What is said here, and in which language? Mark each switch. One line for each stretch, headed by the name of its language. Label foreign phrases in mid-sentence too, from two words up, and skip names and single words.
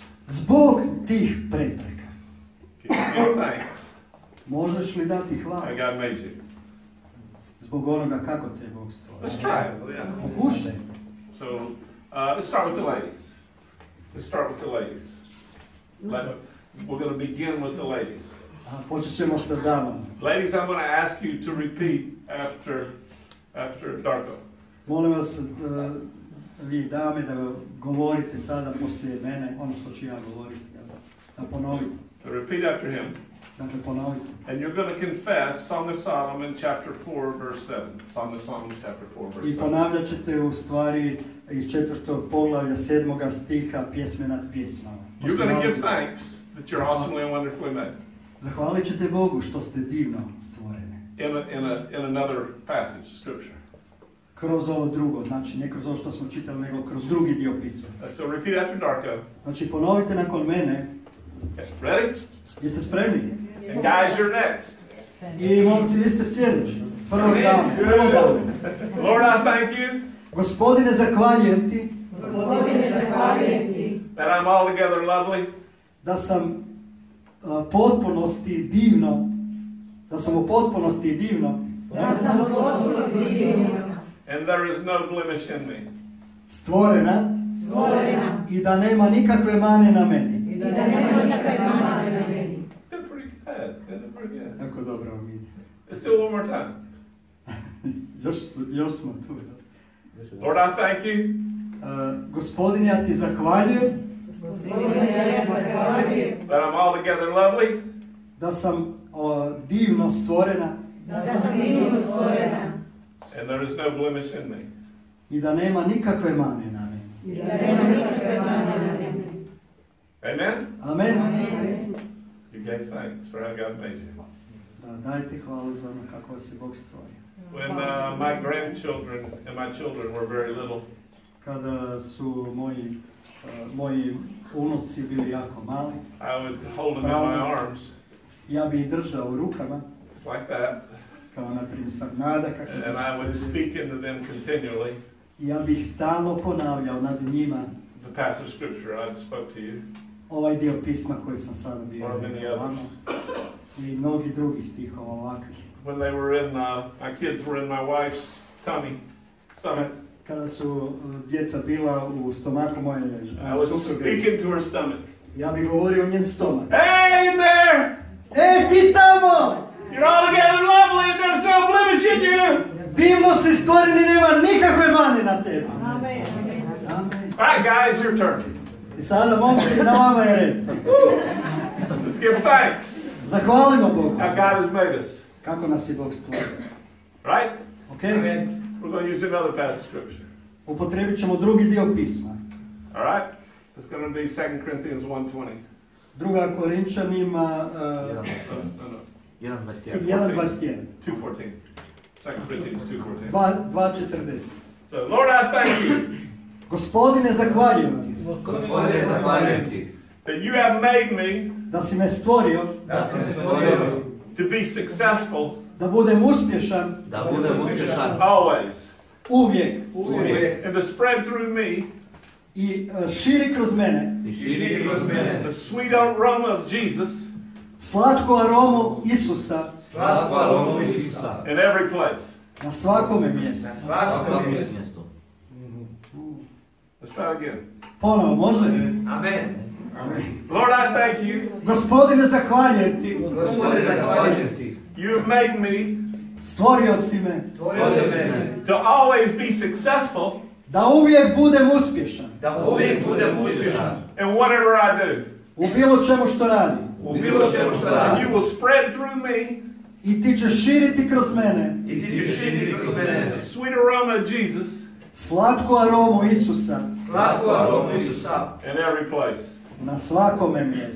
Bosnian: Zbog tih prepreka.
English: Can you give thanks?
Bosnian: Možeš li dati hvalu?
English: How God made you.
Bosnian: Zbog onoga kako te je Bog stvorio.
English: Let's try it. Yeah.
Bosnian: Pokušaj.
English: So, let's start with the ladies. Let's start with the ladies. We're going to begin with the ladies.
Bosnian: Počet ćemo sa damama.
English: Ladies, I'm going to ask you to repeat after Darko.
Bosnian: Molim vas, vi dame, da govorite sada poslije mene ono što ću ja govoriti. Da ponovite.
English: So repeat after him.
Bosnian: Dakle, ponovite.
English: And you're going to confess Song of Solomon chapter 4 verse 7. Song of Solomon chapter 4 verse 7.
Bosnian: I ponavljat ćete u stvari iz 4. poglavlja 7. stiha pjesme nad pjesmama.
English: You're going to give thanks that you're awesomely and wonderfully made.
Bosnian: Zahvalit ćete Bogu što ste divno stvoreni.
English: In another passage, scripture.
Bosnian: Kroz ovo drugo, znači ne kroz ovo što smo čitali, nego kroz drugi dio pisma.
English: So repeat after Darko.
Bosnian: Znači ponovite nakon mene.
English: Okay. Ready?
Bosnian: Jeste spremni?
English: And guys, you're next.
Bosnian: I momci, vi ste sljedeći. Prvo dame.
English: Lord, I thank you.
Bosnian: Gospodine, zahvaljujem ti.
English: That I'm altogether lovely.
Bosnian: Da sam potpunosti divno. Da sam u potpunosti divno.
English: And there is no blemish in me.
Bosnian: Stvorena. I da nema nikakve mane na meni.
English: Did pretty good.
Bosnian: Tako dobro vam ide.
English: Let's do it one more time.
Bosnian: još smo tu.
English: Lord, I thank you
Bosnian: Gospodin, ja ti zahvaljujem
English: that I'm altogether lovely,
Bosnian: da sam divno stvorena
English: and there is no blemish in me.
Bosnian: i da nema nikakve mane na meni.
English: Amen?
Bosnian: Amen.
English: You gave thanks for how God made you.
Bosnian: Da, daj ti hvalu za ono kako si Bog stvorio.
English: When my grandchildren and my children were very little,
Bosnian: Kada su moji unuci bili jako mali,
English: I would hold them in my arms,
Bosnian: ja bi ih držao u rukama,
English: just like that,
Bosnian: kao na primjer Nada,
English: and I would speak into them continually
Bosnian: i ja bih stalno ponavljao nad njima
English: the passage of scripture I spoke to you,
Bosnian: ovaj dio pisma koji sam sada bio
English: or many others.
Bosnian: i mnogi drugi stihova ovakvih.
English: When they were in, my kids were in my wife's stomach,
Bosnian: Kada su djeca bila u stomaku moje
English: I would speak
Bosnian: supruge,
English: into her stomach.
Bosnian: ja bih govorio o njen stomak.
English: Hey there!
Bosnian: Ti tamo!
English: You're all together lovely and there's no blemish in you!
Bosnian: Divno si stvoren i nema nikakve mane na tebi.
English: Amen.
Bosnian: Amen.
English: All right, guys, your turn.
Bosnian: I sada momci, na vama je red.
English: Let's give thanks
Bosnian: Zahvalimo Bogu
English: how God has made us.
Bosnian: kako nas je Bog stvorio.
English: Right?
Bosnian: Ok?
English: We're going to use another passage of scripture.
Bosnian: Upotrebit ćemo drugi dio pisma.
English: All right? It's going to be 2 Corinthians 1:20.
Bosnian: Druga Korinčanima 1:21. 1:21.
English: 2:14. 2 Corinthians 2:14. 2:40. So, Lord, I thank you
Bosnian: Gospodine, zahvaljujem ti Gospodine, zahvaljujem ti
English: that you have made me
Bosnian: da si me stvorio da si me stvorio
English: to be successful
Bosnian: da budem uspješan da budem uspješan
English: always
Bosnian: uvijek
English: and to spread through me
Bosnian: i širi kroz mene i širi kroz mene
English: the sweet aroma of Jesus
Bosnian: slatku aromu Isusa slatku aromu Isusa
English: in every place.
Bosnian: na svakome mjestu. na svakom mjestu.
English: Let's try again.
Bosnian: Ponovo, može? Amen.
English: Lord, I thank you.
Bosnian: Gospodine, zahvaljujem ti. Gospodine, zahvaljujem ti
English: You have made me
Bosnian: Stvorio si me
English: to always be successful
Bosnian: da uvijek budem uspješan da uvijek budem uspješan
English: in whatever I do.
Bosnian: u bilo čemu što radim. u bilo čemu što
English: And
Bosnian: radim
English: you will spread through me
Bosnian: I ti ćeš širiti kroz mene i ti ćeš širiti kroz mene
English: the sweet aroma of Jesus
Bosnian: slatku aromu Isusa slatku aromu Isusa
English: in every place.
Bosnian: na svakome mjestu.